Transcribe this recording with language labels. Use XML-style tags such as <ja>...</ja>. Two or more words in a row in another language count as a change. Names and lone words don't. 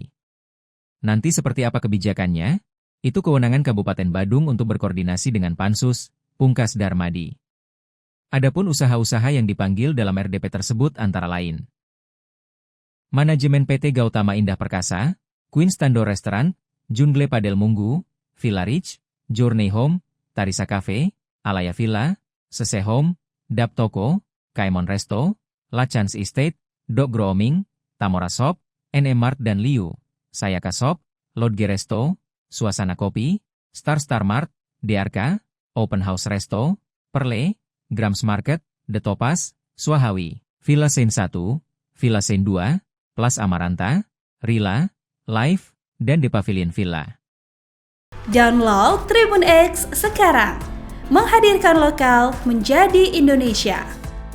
<id>Nanti seperti apa kebijakannya, itu kewenangan Kabupaten Badung untuk berkoordinasi dengan Pansus, pungkas Darmadi. Adapun usaha-usaha yang dipanggil dalam RDP tersebut antara lain. Manajemen PT Gautama Indah Perkasa, Queen Stando Restaurant, Jungle Padel Munggu, Villa Rich, Journey Home, Tarisa Cafe, Alaya Villa, Sese Home, Dap Toko, Kaimon Resto, Lachans Estate, Dog Grooming, Tamora Shop, NM Mart dan Liu, Sayaka Shop, Lodge Resto, Suasana Kopi, Star Mart, DRK, Open House Resto, Perle, Grams Market, The Topaz, Swahawi, Villa Sen 1, Villa Sen 2, Plus Amaranta, Rila, Live, dan The Pavilion Villa. Download Tribun X sekarang, menghadirkan lokal menjadi Indonesia.</id>